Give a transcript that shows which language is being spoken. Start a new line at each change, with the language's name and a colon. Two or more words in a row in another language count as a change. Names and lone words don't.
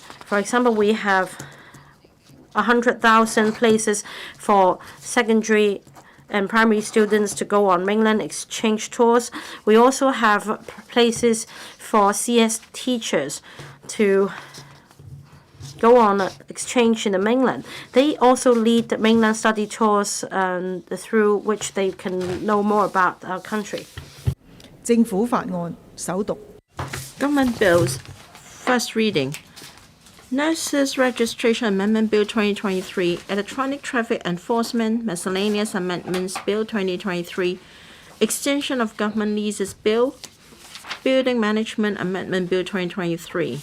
English: For example, we have 100,000 places for secondary and primary students to go on mainland exchange tours. We also have places for CS teachers to go on exchange in the mainland. They also lead the mainland study tours through which they can know more about our country.
Cantonese: 政府法案首讀。
English: Government bills, first reading. Nurses Registration Amendment Bill 2023, Electronic Traffic Enforcement Miscellaneous Amendments Bill 2023, Extension of Government Leases Bill, Building Management Amendment Bill 2023.